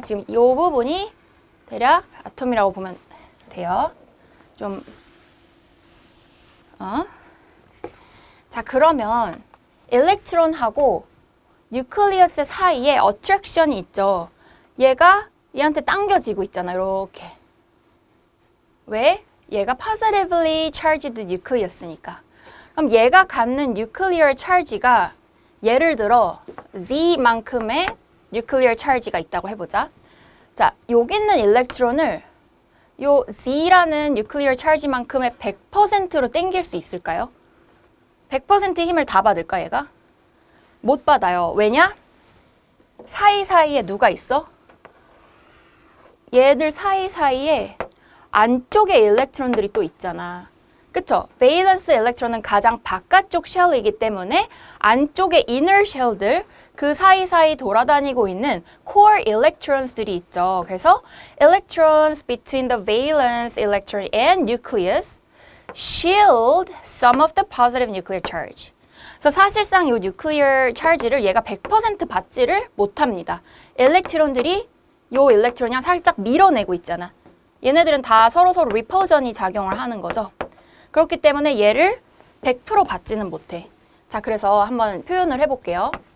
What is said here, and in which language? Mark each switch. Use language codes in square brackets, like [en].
[ko] 지금 이 부분이 대략 아톰이라고 보면 돼요. 좀 자, 그러면 일렉트론하고 뉴클리어스 사이에 어트랙션이 있죠. 얘가 얘한테 당겨지고 있잖아. 이렇게. 왜? 얘가 [en] positively charged nucleus니까. [ko] 그럼 얘가 갖는 nuclear charge가 예를 들어 Z만큼의 nuclear charge가 있다고 해보자. 자, 여기 있는 일렉트론을 요 Z라는 nuclear charge만큼의 100%로 당길 수 있을까요? 100% 힘을 다 받을까, 얘가? 못 받아요. 왜냐? 사이사이에 누가 있어? 얘들 사이사이에 안쪽에 일렉트론들이 또 있잖아. 그쵸? 베일런스 일렉트론은 가장 바깥쪽 쉘이기 때문에 안쪽에 inner shell들, 그 사이사이 돌아다니고 있는 core electrons들이 있죠. 그래서 [en] electrons between the valence electron and nucleus shield some of the positive nuclear charge. [ko] 그래서 사실상 이 nuclear charge를 얘가 100% 받지를 못합니다. 일렉트론들이 이 일렉트론이랑 살짝 밀어내고 있잖아. 얘네들은 다 서로서로 리퍼전이 작용을 하는 거죠. 그렇기 때문에 얘를 100% 받지는 못해. 자, 그래서 한번 표현을 해볼게요.